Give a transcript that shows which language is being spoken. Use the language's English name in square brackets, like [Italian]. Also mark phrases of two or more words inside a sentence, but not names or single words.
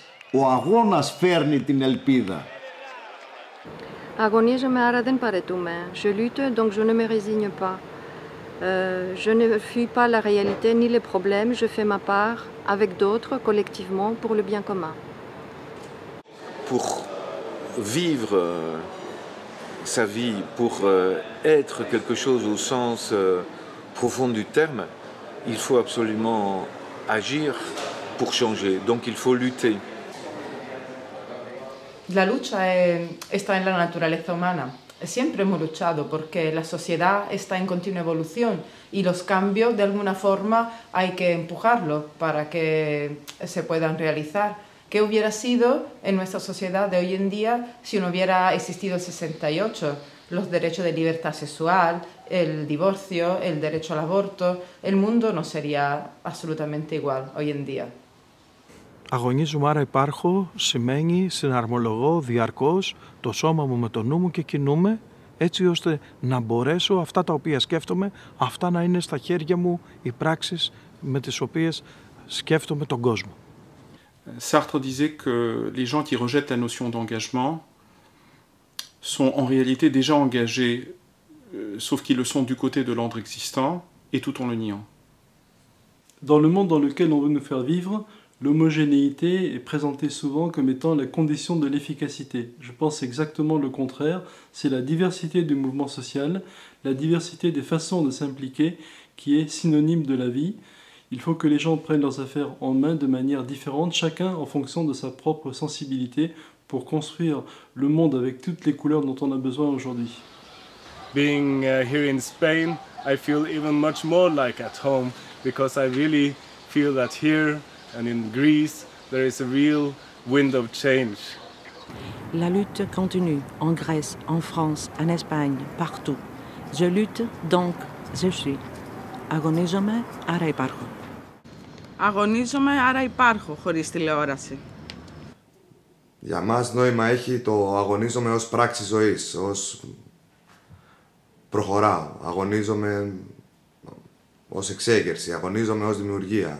[Greek] Ο αγώνας φέρνει την ελπίδα. Αγωνίζομαι, άρα δεν παρετούμε. [French] Je lutte, donc je ne me résigne pas. Je ne fuis pas la réalité ni les problèmes. Je fais ma part avec d'autres, collectivement, pour le bien commun. Pour vivre sa vie, pour être quelque chose au sens profond du terme, il faut absolument agir pour changer. Donc il faut lutter. [Spanish] La lucha está en la naturaleza humana. Siempre hemos luchado porque la sociedad está en continua evolución y los cambios de alguna forma hay que empujarlos para que se puedan realizar. ¿Qué hubiera sido en nuestra sociedad de hoy en día si no hubiera existido el 68? Los derechos de libertad sexual, el divorcio, el derecho al aborto, el mundo no sería absolutamente igual hoy en día. [Greek] Αγωνίζομαι, άρα υπάρχω, σημαίνει συναρμολογώ διαρκώς το σώμα μου με το νου μου και κινούμαι έτσι ώστε να μπορέσω αυτά τα οποία σκέφτομαι, αυτά να είναι στα χέρια μου οι πράξεις με τις οποίες σκέφτομαι τον κόσμο. [French] Sartre disait que les gens qui rejettent la notion d'engagement sont en réalité déjà engagés, sauf qu'ils le sont du côté de l'ordre existant et tout en le niant. Dans le monde dans lequel on veut nous faire vivre, l'homogénéité est présentée souvent comme étant la condition de l'efficacité. Je pense exactement le contraire, c'est la diversité du mouvement social, la diversité des façons de s'impliquer qui est synonyme de la vie. Il faut que les gens prennent leurs affaires en main de manière différente, chacun en fonction de sa propre sensibilité pour construire le monde avec toutes les couleurs dont on a besoin aujourd'hui. [English] Being here in Spain, I feel even much more like at home because I really feel that here and in Greece there is a real wind of change. [French] La lutte continue en Grèce, en France, en Espagne, partout. Je lutte, donc je suis. [Greek] Αγωνίζομαι, άρα υπάρχω. Αγωνίζομαι, άρα υπάρχω, χωρίς τηλεόραση. Για μας νόημα έχει το αγωνίζομαι ως πράξη ζωής, ως προχωράω. Αγωνίζομαι ως εξέγερση, αγωνίζομαι ως δημιουργία.